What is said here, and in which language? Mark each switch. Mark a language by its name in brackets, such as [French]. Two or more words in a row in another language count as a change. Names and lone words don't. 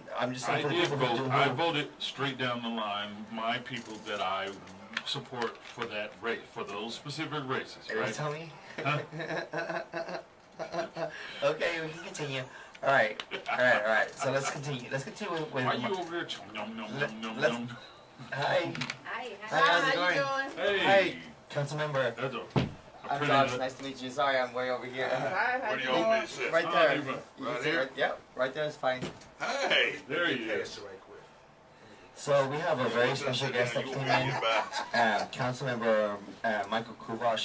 [English] I'm just saying for the people who do. I voted straight down the line. My people that I support for that race, for those specific races, right? Tell me. Huh? Okay, we can continue. All right. So let's continue. Let's continue with. Why are you over there? Nom, nom, nom, nom, nom. Hi. Hi. How's it going? Hey. Hi, Councilmember. That's I'm Josh. Nice to meet you. Sorry, I'm way over here. Hi. Where do you want me to sit? Right there. Oh, Right here? Yep. Right there is fine. Hey, there he is. So we have a very special guest that came in. Councilmember Michael Kubosh.